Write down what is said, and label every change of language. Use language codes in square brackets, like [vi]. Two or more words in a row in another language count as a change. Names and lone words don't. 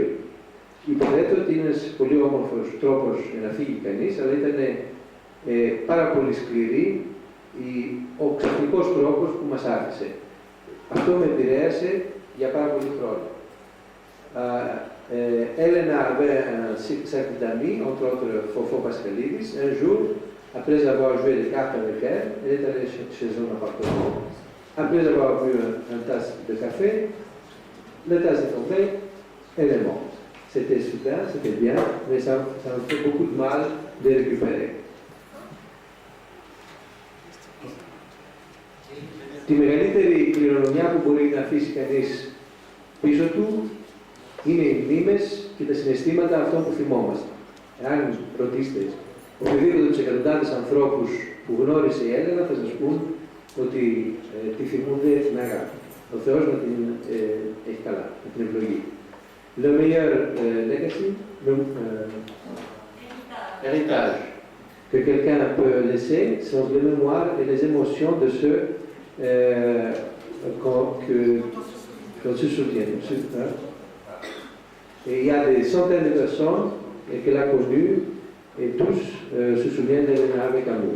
[el] Υποθέτω ότι είναι ένας πολύ όμορφος τρόπος να φύγει κανείς, αλλά ήταν πάρα πολύ σκληρή ο ξαφνικός τρόπος που μας άφησε. Αυτό με επηρέασε για πάρα πολύ χρόνο. [fr] Έλενα avait un cercle d'amis, entre autres Fofo Pascalidis. Un jour, après avoir joué les cartes avec elle est allée chez son appartement. Après avoir bu une tasse de café, la tasse est tombée, elle est morte. C'était super, c'était bien, mais ça me fait beaucoup de mal de récupérer. [el] Τη μεγαλύτερη κληρονομιά που μπορεί να αφήσει κανείς πίσω του είναι οι μνήμες και τα συναισθήματα αυτών που θυμόμαστε. Εάν ρωτήσετε οποιοδήποτε τους εκατοντάδες ανθρώπους που γνώρισε η Έλενα, θα σας πούν ότι τη θυμούνται με αγάπη. Ο Θεός να την έχει καλά, να την ευλογεί. [fr] Le meilleur legacy, héritage. que quelqu'un peut laisser sont les mémoires et les émotions de ceux qu'on se souvient. Et il y a des centaines de personnes qu'elle a connues et tous se souviennent d'Elena avec amour.